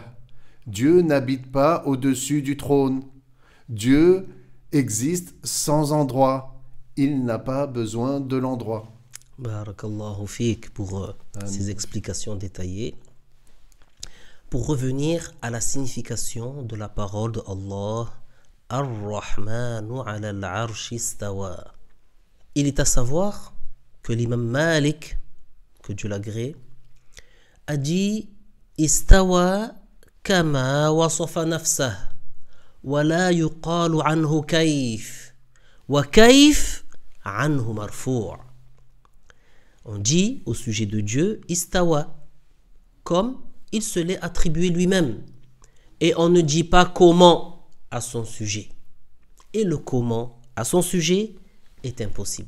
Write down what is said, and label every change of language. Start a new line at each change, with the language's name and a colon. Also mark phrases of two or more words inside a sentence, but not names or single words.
French: Dieu n'habite pas au-dessus du trône. Dieu existe sans endroit. Il n'a pas besoin de l'endroit.
Arabic: بارك الله فيك
French: pour ces explications détaillées. Pour revenir à la signification de la parole de Allah,
Arabic: الرحمن على العرش استوى.
French: Il est à savoir que l'imam Malik, que Dieu l'agrée, a dit
Arabic: استوى كما وصف نفسه ولا يقال عنه كيف وكيف عنه مرفوع'.
French: On dit au sujet de Dieu istawa, comme il se l'est attribué lui-même. Et on ne dit pas comment à son sujet. Et le comment à son sujet est impossible.